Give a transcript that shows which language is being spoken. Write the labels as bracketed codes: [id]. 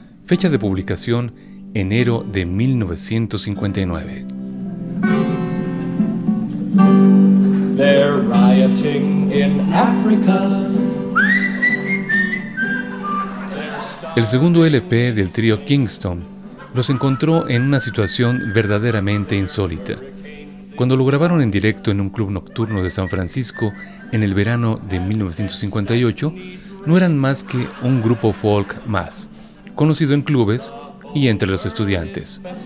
[es] Fecha de publicación, enero de 1959. [en] They're rioting in Africa. [es] El segundo LP del trío Kingston los encontró en una situación verdaderamente insólita. Cuando lo grabaron en directo en un club nocturno de San Francisco en el verano de 1958, no eran más que un grupo folk más, conocido en clubes y entre los estudiantes.